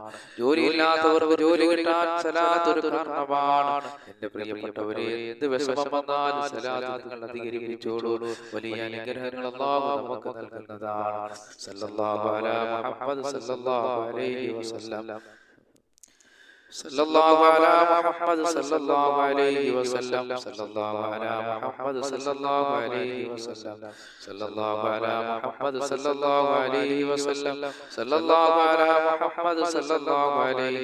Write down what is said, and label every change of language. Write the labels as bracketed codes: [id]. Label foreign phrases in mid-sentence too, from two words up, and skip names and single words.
[ml] ജോലിയില്ലാത്തവർക്ക് ജോലി കിട്ടാൻ സലാത്ത് ഒരു കാരണമാണ്. എന്റെ പ്രിയപ്പെട്ടവരെ, എന്ത് വിഷമം വന്നാലും സലാത്ത് നിങ്ങൾ അധികരിപ്പിച്ചോളൂ. വലിയ അനുഗ്രഹങ്ങൾ അല്ലാഹു നമുക്ക് നൽകുന്നതാണ്. [ar] صلى الله على محمد صلى الله عليه وسلم صلى الله على محمد صلى الله عليه وسلم صلى الله على محمد صلى الله عليه وسلم صلى الله على محمد صلى الله عليه وسلم صلى الله على محمد صلى الله عليه